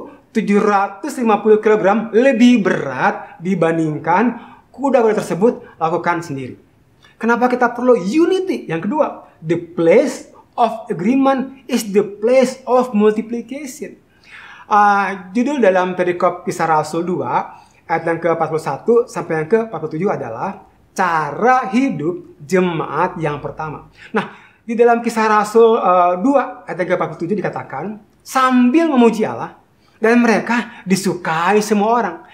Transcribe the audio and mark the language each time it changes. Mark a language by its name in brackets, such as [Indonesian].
[Indonesian] 1.750 kg lebih berat dibandingkan kuda-kuda tersebut lakukan sendiri. Kenapa kita perlu unity? Yang kedua, [English] the place of agreement is the place of multiplication. [Indonesian] Judul dalam perikop Kisah Rasul 2 ayat yang ke-41 sampai yang ke-47 adalah cara hidup jemaat yang pertama. Nah, di dalam Kisah Rasul 2 ayat 47 dikatakan, sambil memuji Allah, dan mereka disukai semua orang.